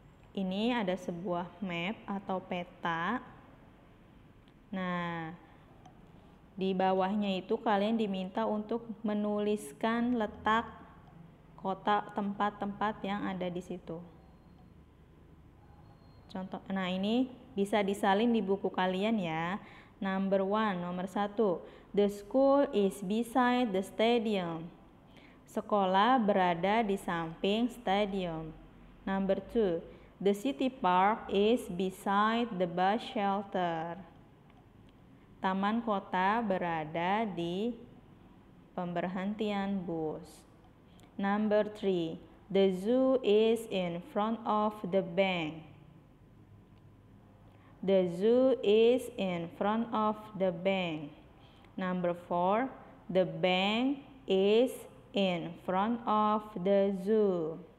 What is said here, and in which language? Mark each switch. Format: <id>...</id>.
<id>Ini ada sebuah map atau peta. Nah, di bawahnya itu kalian diminta untuk menuliskan letak kota, tempat-tempat yang ada di situ. Contoh, nah ini bisa disalin di buku kalian ya.</id> <en>Number 1,</en> <id>nomor 1.</id> <en>The school is beside the stadium.</en> <id>Sekolah berada di samping stadium.</id> <en>Number 2. The city park is beside the bus shelter.</en> <id>Taman kota berada di pemberhentian bus.</id> <en>Number 3. The zoo is in front of the bank. The zoo is in front of the bank. Number 4. The bank is in front of the zoo.</en>